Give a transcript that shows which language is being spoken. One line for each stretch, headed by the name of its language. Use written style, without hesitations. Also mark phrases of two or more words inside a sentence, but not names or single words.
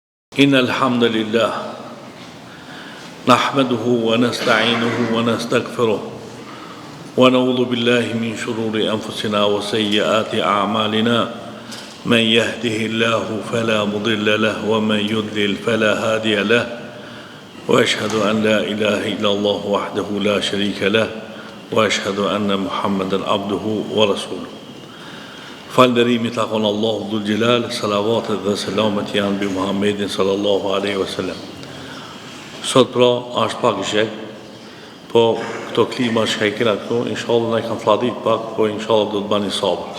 Arabic: إن الحمد لله نحمده ونستعينه ونستغفره ونعوذ بالله من شرور أنفسنا وسيئات أعمالنا من يهده الله فلا مضل له ومن يضلل فلا هادي له وأشهد أن لا إله إلا الله وحده لا شريك له وأشهد أن محمدا عبده ورسوله.
Albanian: Falënderimi takon Allahu Dhul Gjelal, salavatet dhe selamet janë bi Muhammedin
Arabic: صلى الله عليه وسلم.
Albanian: Sot pra është pak shek, po këto klima që i kena këtu, inshallah na i kanë fladit pak, po inshallah do të bani sabër.